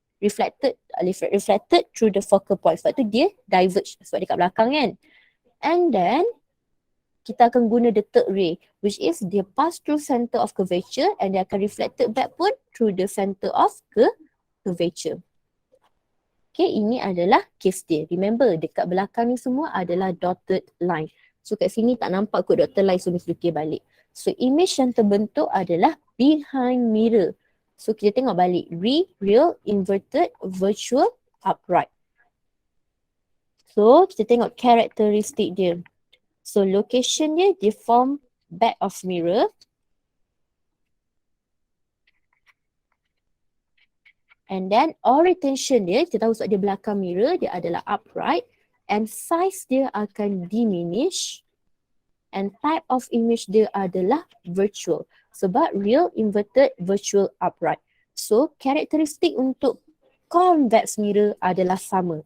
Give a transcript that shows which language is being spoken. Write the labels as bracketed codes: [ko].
[en] Reflected through the focal point. [ms] Sebab tu dia diverge. Sebab dia kat belakang kan. [en] And then kita akan guna the third ray, which is dia pass through center of curvature and [ms] dia akan [en] reflected back pun through the center of curvature. [ms] Okay, ini adalah case dia. Remember, dekat belakang ni semua adalah dotted line. So kat sini tak nampak kot dotted line, so Miss lukis balik. So image yang terbentuk adalah [en] behind mirror. So kita tengok balik. Real, inverted, virtual, upright. [ms] So kita tengok karakteristik dia. [en] So location [ms] dia [en] form back of mirror. [ms] And then orientation dia, kita tahu sebab dia belakang mirror, dia adalah upright. [en] And size [ms] dia akan [en] diminish. And type of image [ms] dia adalah [en] virtual. [ms] Sebab [en] real, inverted, virtual, upright. [ms] So karakteristik untuk convex mirror adalah sama.